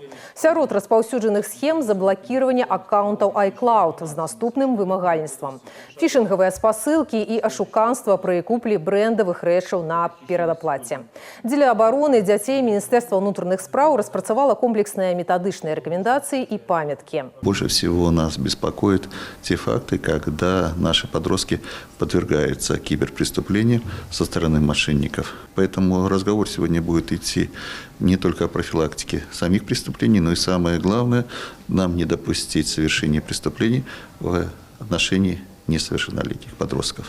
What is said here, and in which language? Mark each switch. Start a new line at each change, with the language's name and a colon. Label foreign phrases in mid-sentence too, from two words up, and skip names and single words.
Belarusian: Сярод распаўсюджаных схем заблакіравання аккаунтаў iCloud з наступным вымагальніцтвам. Фішынгавыя спасылкі і ашуканства пры куплі брэндавых рэчаў на перадаплаце. Дзеля абароны дзяцей Міністэрства ўнутраных спраў распрацавала комплексныя метадычныя рэкамендацыі і памяткі.
Russian: Больше всего нас беспокоит те факты, когда наши подростки подвергаются киберпреступлениям со стороны мошенников. Поэтому разговор сегодня будет идти не только о профилактике самих преступлений, но и самое главное, нам не допустить совершения преступлений в отношении несовершеннолетних подростков.